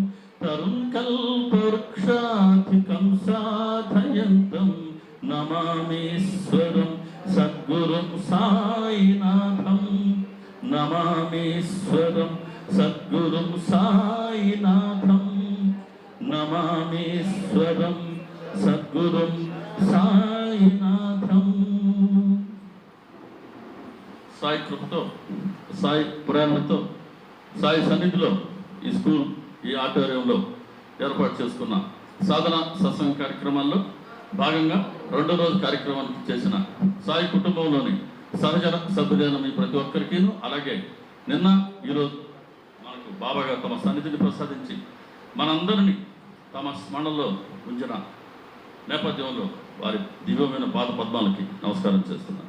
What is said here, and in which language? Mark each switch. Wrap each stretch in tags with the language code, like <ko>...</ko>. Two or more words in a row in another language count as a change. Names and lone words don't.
<sa>तरुणकल्पवृक्षाधिकं साधयन्तं नमामीश्वरं सद्गुरुं साईनाथं नमामीश्वरं सद्गुरुं साईनाथं नमामीश्वरं सद्गुरुं సాయినాథం।</sa> <te>సాయి కృపతో సాయి ప్రేరణతో సాయి సన్నిధిలో ఈ స్కూల్ ఈ ఆడిటోరియంలో ఏర్పాటు చేసుకున్న సాధన సత్సంగ కార్యక్రమాల్లో భాగంగా రెండో రోజు కార్యక్రమాన్ని చేసిన సాయి కుటుంబంలోని సహజన సభ్యులైన మీ ప్రతి ఒక్కరికి, అలాగే నిన్న ఈరోజు మనకు బాబాగా తమ సన్నిధిని ప్రసాదించి మనందరినీ తమ స్మరణలో ఉంచిన నేపథ్యంలో వారి దివ్యమైన పాద పద్మాలకి నమస్కారం చేస్తున్నాను।</te>